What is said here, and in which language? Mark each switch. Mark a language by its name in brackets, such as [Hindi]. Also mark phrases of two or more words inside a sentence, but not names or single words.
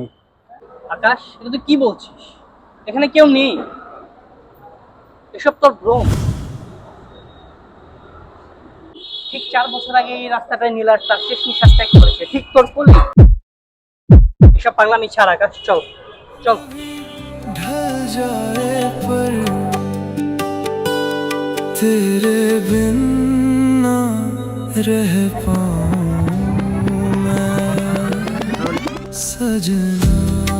[Bangla] আকাশ, এটা তুই কি বলছিস? এখানে কেউ নেই, এসব তোর ভ্রম। ঠিক 4 বছর আগে এই রাস্তাটায় নীলার তার শেষ নিঃশ্বাস ত্যাগ করেছে, ঠিক তোর কোলে। এসব পাগলামি ছাড় আকাশ, চল চল। [Hindi] ढल जाए पर तेरे बिन ना रह पाऊं मैं सजना।